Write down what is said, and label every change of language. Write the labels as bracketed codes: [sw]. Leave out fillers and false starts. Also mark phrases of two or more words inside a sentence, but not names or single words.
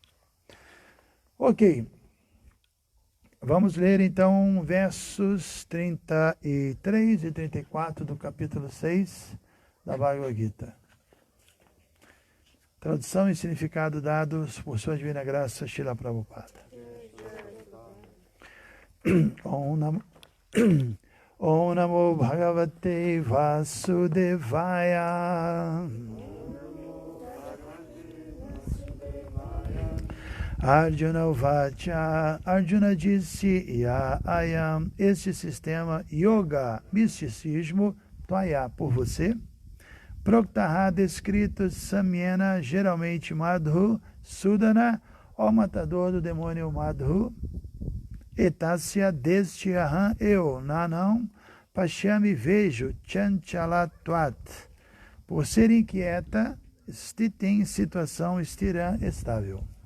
[pt] Ok. Vamos ler então versos 33 e 34 do capítulo 6 da Bhagavad Gita. Tradução e significado dados por sua divina graça, Srila Prabhupada. [sa] ओम् नमो भगवते वासुदेवाय. [pt] Arjuna Uvacha, Arjuna disse, [sa] या अयम्, [pt] este sistema Yoga, misticismo, Tvaya, por você, Proktaha, descrito Samyena, geralmente Madhu, Sudana, ó matador do demônio Madhu, Etasya, deste Aham, eu, Nanão, Pashyami, vejo, Chanchalatvat, por ser inquieta, Stitim, situação, Stiram, estável.